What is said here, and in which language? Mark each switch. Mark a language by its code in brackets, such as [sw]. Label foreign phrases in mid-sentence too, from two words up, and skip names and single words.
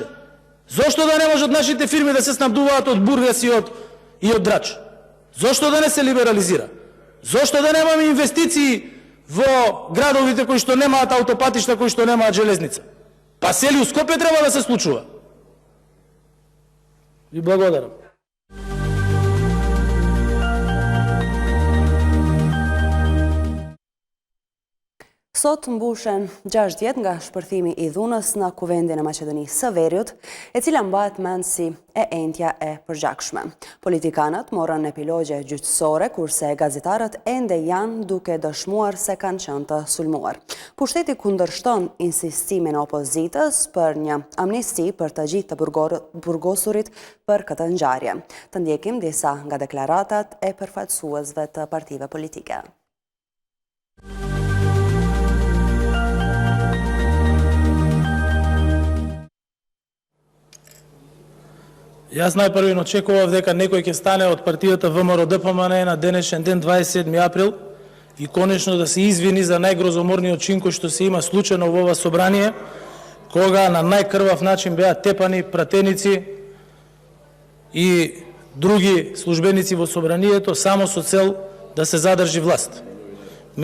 [mk] Зошто да не можат нашите фирми да се снабдуваат од Бургас и од Драч? Зошто да не се либерализира? Зошто да немаме инвестиции во градовите кои што немаат аутопатишта, кои што немаат железница? Па сели у Скопје треба да се случува. Ви благодарам. [sq] Sot mbushen 6 vjet nga shpërthimi I dhunës në kuvendin e Maqedonisë së Veriut, e cila mbahet mend si e entja e përgjakshme. Politikanët morën epilogje gjyqësore, kurse gazetarët ende janë duke dëshmuar se kanë qenë të sulmuar. Pushteti kundërshton insistimin e opozitës për një amnisti për të gjithë të burgosurit për këtë ngjarje. Të ndjekim disa nga deklaratat e përfaqësuesve të partive politike. [mk] Јас најпрви очекував дека некој ќе стане од партијата ВМРО-ДПМН на денешен ден 27 април и конечно да се извини за најгрозоморниот чин кој што се има случајно во ова собрание, кога на најкрвав начин беа тепани пратеници и други службеници во собранието само со цел да се задржи власт.